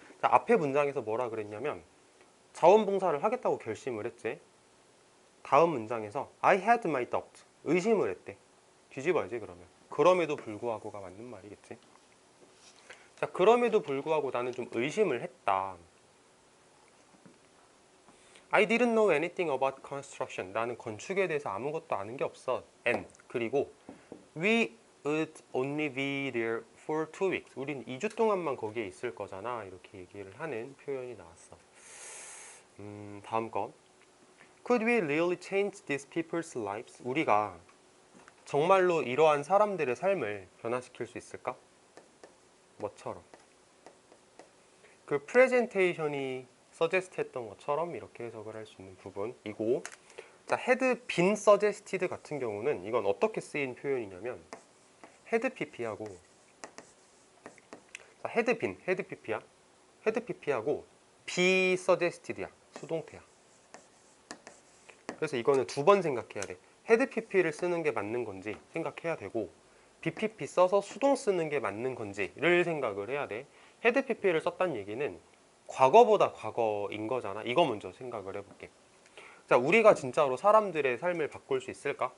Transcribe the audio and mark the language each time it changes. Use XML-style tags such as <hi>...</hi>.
<ko>자, 앞에 문장에서 뭐라 그랬냐면 자원봉사를 하겠다고 결심을 했지. 다음 문장에서</ko> <en>I had my doubt,</en> <ko>의심을 했대. 뒤집어야지 그러면. 그럼에도 불구하고가 맞는 말이겠지. 자, 그럼에도 불구하고 나는 좀 의심을 했다.</ko> <en>I didn't know anything about construction.</en> <ko>나는 건축에 대해서 아무것도 아는 게 없어.</ko> <en>And</en> <ko>그리고</ko> <en>we would only be there for 2 weeks.</en> <ko>우린 2주 동안만 거기에 있을 거잖아. 이렇게 얘기를 하는 표현이 나왔어. 다음 거.</ko> <en>Could we really change these people's lives?</en> <ko>우리가 정말로 이러한 사람들의 삶을 변화시킬 수 있을까? 뭐처럼? 그 프레젠테이션이 서제스트 했던 것처럼 이렇게 해석을 할 수 있는 부분이고, 자, had been suggested 같은 경우는 이건 어떻게 쓰인 표현이냐면 had pp하고, 자, had been, had pp야. had pp하고 be suggested야. 수동태야. 그래서 이거는 두 번 생각해야 돼. had pp를 쓰는 게 맞는 건지 생각해야 되고, bpp 써서 수동 쓰는 게 맞는 건지를 생각을 해야 돼. had pp를 썼다는 얘기는 과거보다 과거인 거잖아. 이거 먼저 생각을 해볼게. 자, 우리가 진짜로 사람들의 삶을 바꿀 수 있을까?</ko>